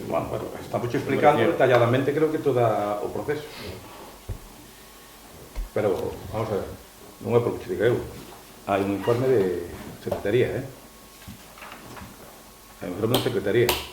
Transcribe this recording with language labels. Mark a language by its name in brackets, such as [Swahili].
[Spanish] Bueno, estamos explicando detalladamente, creo que todo o proceso. [Galician] Pero, vamos a ver, non é porque te diga eu. Hai un informe de secretaría, Hai un informe de secretaría.